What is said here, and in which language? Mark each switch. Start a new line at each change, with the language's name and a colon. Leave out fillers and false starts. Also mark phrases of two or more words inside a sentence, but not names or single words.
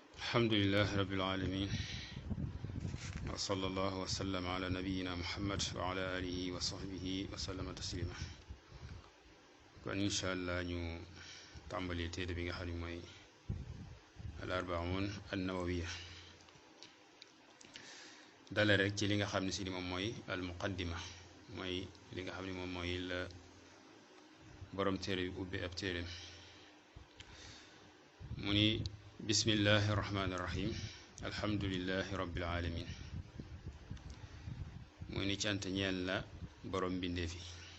Arabic: الحمد لله رب العالمين وصلى الله وسلم على نبينا محمد وعلى آله وصحبه وسلم تسليما
Wolof: kon
Arabic: إن شاء الله
Wolof: ñu tàmbali téere bi nga xam ne mooy al arbaun an nawawiya dale rek ci li nga xam ne si moom mooy al muqaddima mooy li nga xam ne moom mooy la borom téere bi ubbi ab téereem mu ni
Arabic: بسم الله الرحمن الرحيم الحمد لله رب العالمين
Wolof: muy ni cant ñeel la borom mbindeef yi